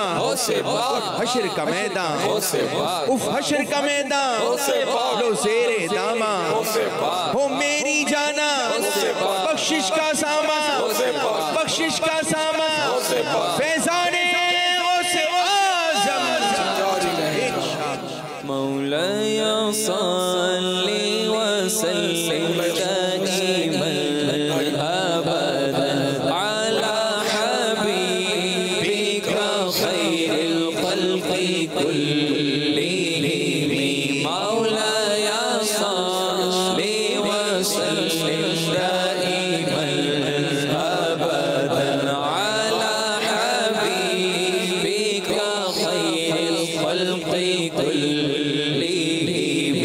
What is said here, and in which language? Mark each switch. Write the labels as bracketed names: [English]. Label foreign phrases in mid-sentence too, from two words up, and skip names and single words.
[Urdu] حشر کا میدان، اف حشر کا میدان، لو زیر دامان، ہو میری جانا، بخشش کا سامان، بخشش کا سامان، فیضان غوث اعظم. [Arabic] مولاي صل وسلم دائما أبدا على حبيبك خير الخلق كلهم. مولاي صل وسلم دائما أبدا على حبيبك خير الخلق كلهم.